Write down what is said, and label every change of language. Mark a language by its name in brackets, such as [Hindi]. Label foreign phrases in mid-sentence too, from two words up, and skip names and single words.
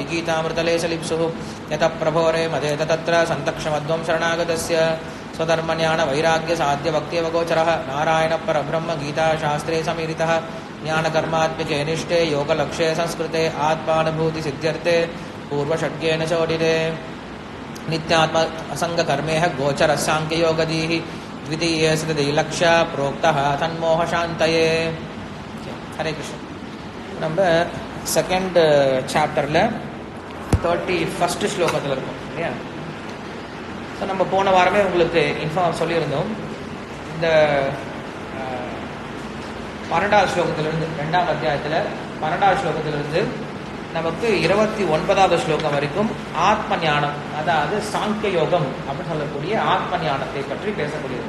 [Sanskrit] गीतामृतलेशलिप्सुः यतः प्रभोरे मदेत तत्र सन्तक्षमध्वं शरणागतस्य स्वधर्मज्ञान वैराग्य साध्य भक्त्यवगोचरः नारायण परब्रह्म गीताशास्त्रे समीरितः ज्ञानकर्मात्मिके निष्ठे योगलक्ष्ये संस्कृते आत्मानुभूति सिद्ध्यर्थे पूर्वषड्गेन चोदिते नित्यात्म असंगकर्मेह गोचर सांख्ययोगदीः द्वितीये स्थितिलक्ष्य प्रोक्तः तन्मोह शान्तये। हरे कृष्ण। [Tamil] நம்ம [English] second chapter [Tamil] 31st ஸ்லோகத்தில் இருக்கும் இல்லையா. ஸோ நம்ம போன வாரமே உங்களுக்கு சொல்லியிருந்தோம். இந்த 12வது ஸ்லோகத்திலிருந்து 2ஆம் அத்தியாயத்தில் 12வது ஸ்லோகத்திலிருந்து நமக்கு 29வது ஸ்லோகம் வரைக்கும் ஆத்ம ஞானம், அதாவது சாங்கிய யோகம் அப்படின்னு சொல்லக்கூடிய ஆத்ம ஞானத்தை பற்றி பேசக்கூடியது.